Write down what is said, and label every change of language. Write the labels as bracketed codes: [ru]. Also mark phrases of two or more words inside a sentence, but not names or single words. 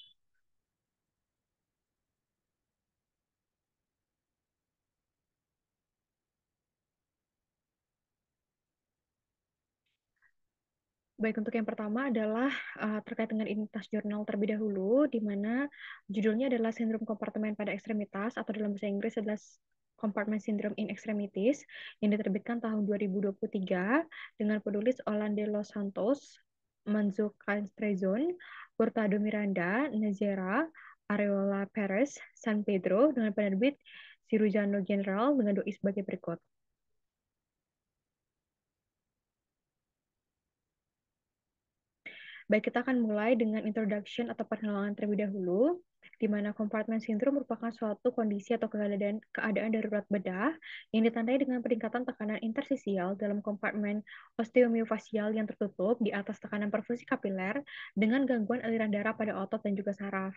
[id] Baik, untuk yang pertama adalah terkait dengan identitas jurnal terlebih dahulu, di mana judulnya adalah Sindrom Kompartemen pada Ekstremitas, atau dalam bahasa Inggris adalah [en] Compartment Syndrome in Extremities, [id] yang diterbitkan tahun 2023 dengan penulis Orlando Los Santos, Manzo Canstrezon, Hurtado Miranda, Nazera, Areola Perez, San Pedro, dengan penerbit Cirujano General dengan doi sebagai berikut. Baik, kita akan mulai dengan introduction atau perkenalan terlebih dahulu, di mana [en] compartment syndrome [id] merupakan suatu kondisi atau keadaan darurat bedah yang ditandai dengan peningkatan tekanan intersisial dalam kompartemen osteomiofasial yang tertutup di atas tekanan perfusi kapiler dengan gangguan aliran darah pada otot dan juga saraf.